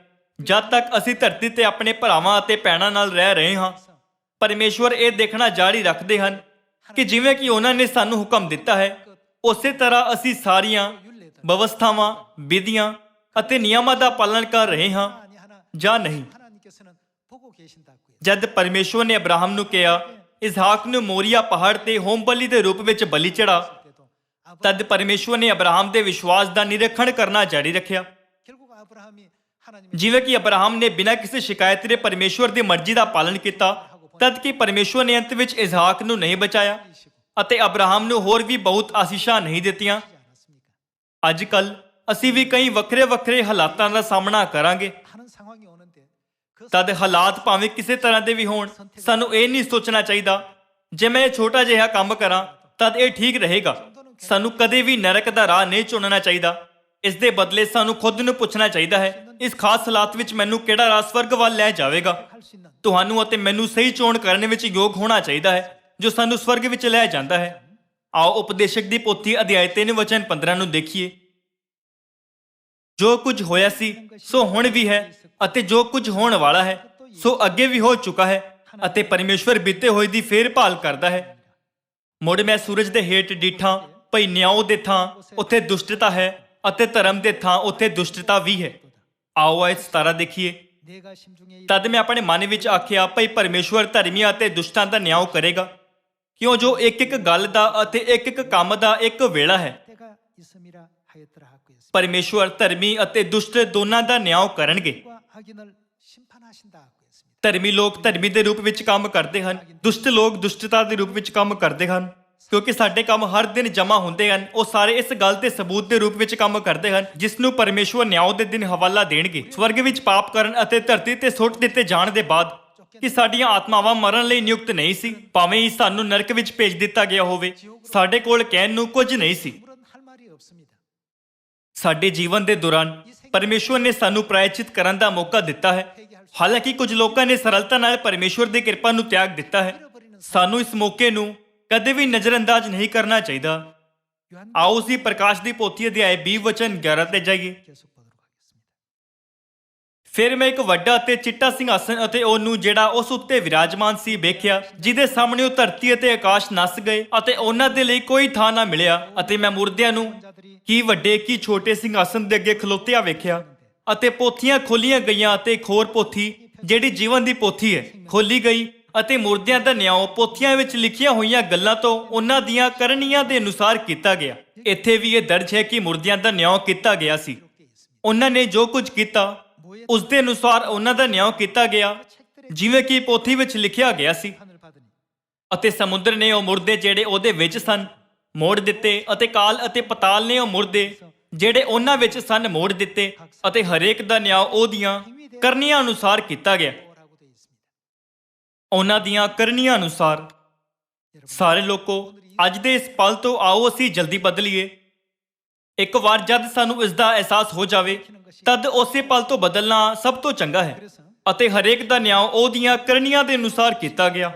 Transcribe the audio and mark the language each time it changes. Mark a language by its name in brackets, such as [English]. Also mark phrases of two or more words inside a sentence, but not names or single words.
[Punjabi] ਜਦ ਤੱਕ ਅਸੀਂ ਧਰਤੀ ਤੇ ਆਪਣੇ ਭਰਾਵਾਂ ਅਤੇ ਭੈਣਾਂ ਨਾਲ ਰਹਿ ਰਹੇ ਹਾਂ, ਪਰਮੇਸ਼ਵਰ ਇਹ ਦੇਖਣਾ ਜਾਰੀ ਰੱਖਦੇ ਹਨ ਕਿ ਜਿਵੇਂ ਕਿ ਉਹਨਾਂ ਨੇ ਸਾਨੂੰ ਹੁਕਮ ਦਿੱਤਾ ਹੈ, ਉਸੇ ਤਰ੍ਹਾਂ ਅਸੀਂ ਸਾਰੀਆਂ ਵਿਵਸਥਾਵਾਂ, ਵਿਧੀਆਂ ਅਤੇ ਨਿਯਮਾਂ ਦਾ ਪਾਲਣ ਕਰ ਰਹੇ ਹਾਂ [Korean] 하나님 하나 [Punjabi] ਜਾਂ ਨਹੀਂ। [Korean] 하나님께서는 보고 계신다고요. [Punjabi] ਜਦ ਪਰਮੇਸ਼ਵਰ ਨੇ ਅਬਰਾਹਮ ਨੂੰ ਕਿਹਾ, ਇਸਹਾਕ ਨੂੰ ਮੋਰੀਆ ਪਹਾੜ ਤੇ ਹੋਮ ਬਲੀ ਦੇ ਰੂਪ ਵਿੱਚ ਬਲੀ ਚੜਾ, [Korean] 때도 [Punjabi] ਤਦ ਪਰਮੇਸ਼ਵਰ ਨੇ ਅਬਰਾਹਮ ਦੇ ਵਿਸ਼ਵਾਸ ਦਾ ਨਿਰੀਖਣ ਕਰਨਾ ਜਾਰੀ ਰੱਖਿਆ। [Korean] 결국 아브라함이 하나님의 [Punjabi] ਜਿਵੇਂ ਕਿ ਅਬਰਾਹਮ ਨੇ ਬਿਨਾਂ ਕਿਸੇ ਸ਼ਿਕਾਇਤ ਦੇ ਪਰਮੇਸ਼ਵਰ ਦੀ ਮਰਜ਼ੀ ਦਾ ਪਾਲਨ ਕੀਤਾ, ਤਦ ਕਿ ਪਰਮੇਸ਼ਵਰ ਨੇ ਅੰਤ ਵਿੱਚ ਇਸਹਾਕ ਨੂੰ ਨਹੀਂ ਬਚਾਇਆ ਅਤੇ ਅਬਰਾਹਮ ਨੂੰ ਹੋਰ ਵੀ ਬਹੁਤ ਆਸੀਸ਼ਾਂ ਨਹੀਂ ਦਿੱਤੀਆਂ। [Korean] 않았습니까? [Punjabi] ਅੱਜ ਕੱਲ ਅਸੀਂ ਵੀ ਕਈ ਵੱਖਰੇ ਵੱਖਰੇ ਹਾਲਾਤਾਂ ਦਾ ਸਾਹਮਣਾ ਕਰਾਂਗੇ। [Korean] 하는 상황이 오는데 그 [Punjabi] ਤਦ ਹਾਲਾਤ ਭਾਵੇਂ ਕਿਸੇ ਤਰ੍ਹਾਂ ਦੇ ਵੀ ਹੋਣ, ਸਾਨੂੰ ਇਹ ਨਹੀਂ ਸੋਚਣਾ ਚਾਹੀਦਾ ਜੇ ਮੈਂ ਇਹ ਛੋਟਾ ਜਿਹਾ ਕੰਮ ਕਰਾਂ ਤਦ ਇਹ ਠੀਕ ਰਹੇਗਾ। ਸਾਨੂੰ ਕਦੇ ਵੀ ਨਰਕ ਦਾ ਰਾਹ ਨਹੀਂ ਚੁਣਨਾ ਚਾਹੀਦਾ। ਇਸ ਦੇ ਬਦਲੇ ਸਾਨੂੰ ਖੁਦ ਨੂੰ ਪੁੱਛਣਾ ਚਾਹੀਦਾ ਹੈ, ਇਸ ਖਾਸ ਹਾਲਾਤ ਵਿੱਚ ਮੈਨੂੰ ਕਿਹੜਾ ਰਾਹ ਸਵਰਗ ਵੱਲ ਲੈ ਜਾਵੇਗਾ। [Korean] 할 수 있는 [Punjabi] ਤੁਹਾਨੂੰ ਅਤੇ ਮੈਨੂੰ ਸਹੀ ਚੋਣ ਕਰਨ ਵਿੱਚ ਯੋਗ ਹੋਣਾ ਚਾਹੀਦਾ ਹੈ ਜੋ ਸਾਨੂੰ ਸਵਰਗ ਵਿੱਚ ਲੈ ਜਾਂਦਾ ਹੈ। ਆਓ ਉਪਦੇਸ਼ਕ ਦੀ ਪੋਥੀ ਅਧਿਆਇ 3 ਵਚਨ 15 ਨੂੰ ਦੇਖੀਏ। ਜੋ ਕੁਝ ਹੋਇਆ ਸੀ ਸੋ ਹੁਣ ਵੀ ਹੈ ਅਤੇ ਜੋ ਕੁਝ ਹੋਣ ਵਾਲਾ ਹੈ ਸੋ ਅੱਗੇ ਵੀ ਹੋ ਚੁੱਕਾ ਹੈ ਅਤੇ ਪਰਮੇਸ਼ਵਰ ਬੀਤੇ ਹੋਏ ਦੀ ਫੇਰ ਭਾਲ ਕਰਦਾ ਹੈ। ਮੁੜ ਮੈਂ ਸੂਰਜ ਦੇ ਹੇਠ ਡੀਠਾਂ, ਭਈ ਨਿਆਂ ਦੇ ਥਾਂ ਉੱਥੇ ਦੁਸ਼ਟਤਾ ਹੈ ਅਤੇ ਧਰਮ ਦੇ ਥਾਂ ਉੱਥੇ ਦੁਸ਼ਟਤਾ ਵੀ ਹੈ। ਆਓ ਆਇਤ 17 ਦੇਖੀਏ। [Korean] 내가 심중에 [Punjabi] ਤਦ ਮੈਂ ਆਪਣੇ ਮਨ ਵਿੱਚ ਆਖਿਆ, ਭਈ ਪਰਮੇਸ਼ਵਰ ਧਰਮੀਆਂ ਅਤੇ ਦੁਸ਼ਟਾਂ ਦਾ ਨਿਆਂ ਕਰੇਗਾ, ਕਿਉਂ ਜੋ ਇੱਕ ਇੱਕ ਗੱਲ ਦਾ ਅਤੇ ਇੱਕ ਇੱਕ ਕੰਮ ਦਾ ਇੱਕ ਵੇਲਾ ਹੈ। [Korean] 때가 있음이라 하였더라 하고 있습니다. [Punjabi] ਪਰਮੇਸ਼ਵਰ ਧਰਮੀ ਅਤੇ ਦੁਸ਼ਟ ਦੋਨਾਂ ਦਾ ਨਿਆਂ ਕਰਨਗੇ। [Korean] 과 악인을 심판하신다 하고 있습니다. [Punjabi] ਧਰਮੀ ਲੋਕ ਧਰਮੀ ਦੇ ਰੂਪ ਵਿੱਚ ਕੰਮ ਕਰਦੇ ਹਨ, ਦੁਸ਼ਟ ਲੋਕ ਦੁਸ਼ਟਤਾ ਦੇ ਰੂਪ ਵਿੱਚ ਕੰਮ ਕਰਦੇ ਹਨ। ਕਿਉਂਕਿ ਸਾਡੇ ਕੰਮ ਹਰ ਦਿਨ ਜਮ੍ਹਾਂ ਹੁੰਦੇ ਹਨ, ਉਹ ਸਾਰੇ ਇਸ ਗੱਲ ਤੇ ਸਬੂਤ ਦੇ ਰੂਪ ਵਿੱਚ ਕੰਮ ਕਰਦੇ ਹਨ ਜਿਸ ਨੂੰ ਪਰਮੇਸ਼ਵਰ ਨਿਆਂ ਦੇ ਦਿਨ ਹਵਾਲਾ ਦੇਣਗੇ। ਸਵਰਗ ਵਿੱਚ ਪਾਪ ਕਰਨ ਅਤੇ ਧਰਤੀ ਤੇ ਸੁੱਟ ਦਿੱਤੇ ਜਾਣ ਦੇ ਬਾਅਦ ਕਿ ਸਾਡੀਆਂ ਆਤਮਾਵਾਂ ਮਰਨ ਲਈ ਨਿਯੁਕਤ ਨਹੀਂ ਸੀ, ਭਾਵੇਂ ਹੀ ਸਾਨੂੰ ਨਰਕ ਵਿੱਚ ਭੇਜ ਦਿੱਤਾ ਗਿਆ ਹੋਵੇ, ਸਾਡੇ ਕੋਲ ਕਹਿਣ ਨੂੰ ਕੁਝ ਨਹੀਂ ਸੀ। [Korean] 물은 할 말이 없습니다. [Punjabi] ਸਾਡੇ ਜੀਵਨ ਦੇ ਦੌਰਾਨ ਪਰਮੇਸ਼ਵਰ ਨੇ ਸਾਨੂੰ ਪ੍ਰਾਇਚਿਤ ਕਰਨ ਦਾ ਮੌਕਾ ਦਿੱਤਾ ਹੈ। ਹਾਲਾਂਕਿ ਕੁਝ ਲੋਕਾਂ ਨੇ ਸਰਲਤਾ ਨਾਲ ਪਰਮੇਸ਼ਵਰ ਦੀ ਕਿਰਪਾ ਨੂੰ ਤਿਆਗ ਦਿੱਤਾ ਹੈ। ਸਾਨੂੰ ਇਸ ਮੌਕੇ ਨੂੰ ਕਦੇ ਵੀ ਨਜ਼ਰਅੰਦਾਜ਼ ਨਹੀਂ ਕਰਨਾ ਚਾਹੀਦਾ। ਆਓ ਅਸੀਂ ਪ੍ਰਕਾਸ਼ ਦੀ ਪੋਥੀ ਅਧਿਆਇ 20 ਵਚਨ 11 ਤੇ ਜਾਈਏ। [Korean] 계속 보도록 하겠습니다. [Punjabi] ਫਿਰ ਮੈਂ ਇੱਕ ਵੱਡਾ ਅਤੇ ਚਿੱਟਾ ਸਿੰਘਾਸਨ ਅਤੇ ਉਹਨੂੰ ਜਿਹੜਾ ਉਸ ਉੱਤੇ ਵਿਰਾਜਮਾਨ ਸੀ ਵੇਖਿਆ, ਜਿਹਦੇ ਸਾਹਮਣੇ ਉਹ ਧਰਤੀ ਅਤੇ ਆਕਾਸ਼ ਨੱਸ ਗਏ ਅਤੇ ਉਹਨਾਂ ਦੇ ਲਈ ਕੋਈ ਥਾਂ ਨਾ ਮਿਲਿਆ। ਅਤੇ ਮੈਂ ਮੁਰਦਿਆਂ ਨੂੰ ਕੀ ਵੱਡੇ ਕੀ ਛੋਟੇ ਸਿੰਘਾਸਨ ਦੇ ਅੱਗੇ ਖਲੋਤਿਆਂ ਵੇਖਿਆ ਅਤੇ ਪੋਥੀਆਂ ਖੋਲੀਆਂ ਗਈਆਂ ਅਤੇ ਇੱਕ ਹੋਰ ਪੋਥੀ ਜਿਹੜੀ ਜੀਵਨ ਦੀ ਪੋਥੀ ਹੈ ਖੋਲੀ ਗਈ ਅਤੇ ਮੁਰਦਿਆਂ ਦਾ ਨਿਆਂ ਪੋਥੀਆਂ ਵਿੱਚ ਲਿਖੀਆਂ ਹੋਈਆਂ ਗੱਲਾਂ ਤੋਂ ਉਹਨਾਂ ਦੀਆਂ ਕਰਨੀਆਂ ਦੇ ਅਨੁਸਾਰ ਕੀਤਾ ਗਿਆ। ਇੱਥੇ ਵੀ ਇਹ ਦਰਜ ਹੈ ਕਿ ਮੁਰਦਿਆਂ ਦਾ ਨਿਆਂ ਕੀਤਾ ਗਿਆ ਸੀ। ਉਹਨਾਂ ਨੇ ਜੋ ਕੁਝ ਕੀਤਾ ਉਸ ਦੇ ਅਨੁਸਾਰ ਉਹਨਾਂ ਦਾ ਨਿਆਂ ਕੀਤਾ ਗਿਆ ਜਿਵੇਂ ਕਿ ਪੋਥੀ ਵਿੱਚ ਲਿਖਿਆ ਗਿਆ ਸੀ। [Korean] 판을 받으니 [Punjabi] ਅਤੇ ਸਮੁੰਦਰ ਨੇ ਉਹ ਮੁਰਦੇ ਜਿਹੜੇ ਉਹਦੇ ਵਿੱਚ ਸਨ ਮੋੜ ਦਿੱਤੇ ਅਤੇ ਕਾਲ ਅਤੇ ਪਤਾਲ ਨੇ ਉਹ ਮੁਰਦੇ ਜਿਹੜੇ ਉਹਨਾਂ ਵਿੱਚ ਸਨ ਮੋੜ ਦਿੱਤੇ ਅਤੇ ਹਰੇਕ ਦਾ ਨਿਆਂ ਉਹਦੀਆਂ ਕਰਨੀਆਂ ਅਨੁਸਾਰ ਕੀਤਾ ਗਿਆ। [Korean] 뭐라고 되어 있습니다. [Punjabi] ਉਹਨਾਂ ਦੀਆਂ ਕਰਨੀਆਂ ਅਨੁਸਾਰ। ਸਾਰੇ ਲੋਕੋ, ਅੱਜ ਦੇ ਇਸ ਪਲ ਤੋਂ ਆਓ ਅਸੀਂ ਜਲਦੀ ਬਦਲੀਏ। ਇੱਕ ਵਾਰ ਜਦ ਸਾਨੂੰ ਇਸ ਦਾ ਅਹਿਸਾਸ ਹੋ ਜਾਵੇ ਤਦ ਉਸੇ ਪਲ ਤੋਂ ਬਦਲਣਾ ਸਭ ਤੋਂ ਚੰਗਾ ਹੈ। ਅਤੇ ਹਰੇਕ ਦਾ ਨਿਆਂ ਉਹਦੀਆਂ ਕਰਨੀਆਂ ਦੇ ਅਨੁਸਾਰ ਕੀਤਾ ਗਿਆ।